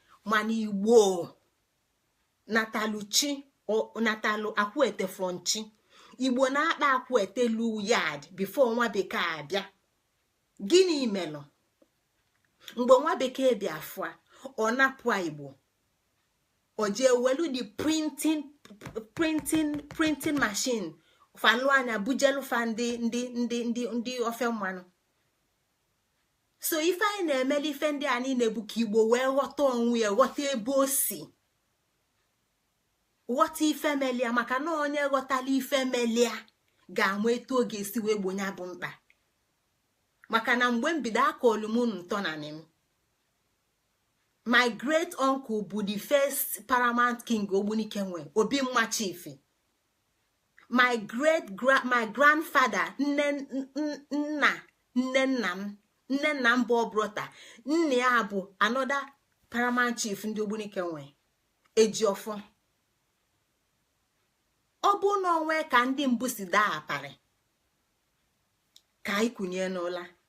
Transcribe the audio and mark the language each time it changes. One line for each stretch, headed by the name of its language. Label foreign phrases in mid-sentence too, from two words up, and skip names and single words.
Igbo: Mana Igbo natalụ chi, o, natalụ akwụete from chi. Igbo na-akpa akwụete lu yard before nwa bekee abịa. Gịnị melụ? Mgbe nwa bekee bịa fụa, ọ napụ Igbo. O jee welu
English: the printing, printing, printing machine.
Igbo: Falụ anya bujelu fa ndị, ndị, ndị, ndị, ndị ofe mmanụ. So ife anyị na-emeli ife ndị a niile bụ ka Igbo wee ghọta onwe ya, ghọta ebe o si. Ghọta ife melia, maka na onye ghọtala ife melia ga-ama etu ọ ga-esi wee gbo ya bụ mkpa. Maka na mgbe m bido akọlụ m unu ntọ na nị m.
English: My great uncle bụ the first paramount king Ogbunike nwe, Obi Mma Chief. My great gra-, my grandfather,
Igbo: nne, n-, n-, nna, nne nna m, nne nna m bụ Obrota. Nne ya bụ
English: another paramount chief
Igbo: ndị Ogbunike nwe. eji ọfọ. Ọ bụ na onwe ka ndị mbụ si daa aparị, ka anyị kụnye n'ụla.